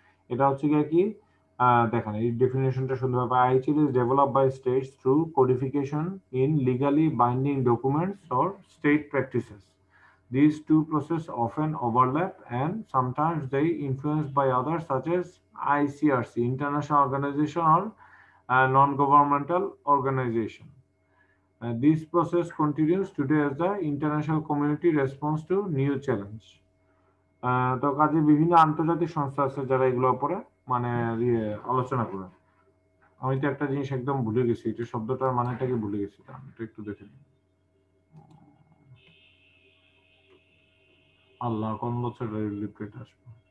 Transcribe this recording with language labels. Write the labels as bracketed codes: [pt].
[bn] এটা হচ্ছে গিয়ে কি দেখেন এই ডেফিনেশনটা সুন্দরভাবে, [en] IHL is developed by states through codification in legally binding documents or state practices. These two processes often overlap and sometimes they influenced by others such as ICRC, International Organization or non-governmental organization. This process continues today as the international community responds to new challenge. [bn] তো কাজে বিভিন্ন আন্তর্জাতিক সংস্থা আছে যারা এগুলোর উপরে মানে আলোচনা করে। আমি তো একটা জিনিস একদম ভুলে গেছি, এটা শব্দটার মানেটাকে ভুলে গেছি, এটা একটু দেখে নিই। আল্লাহ, কোন বছর রিপ্লেট আসবে?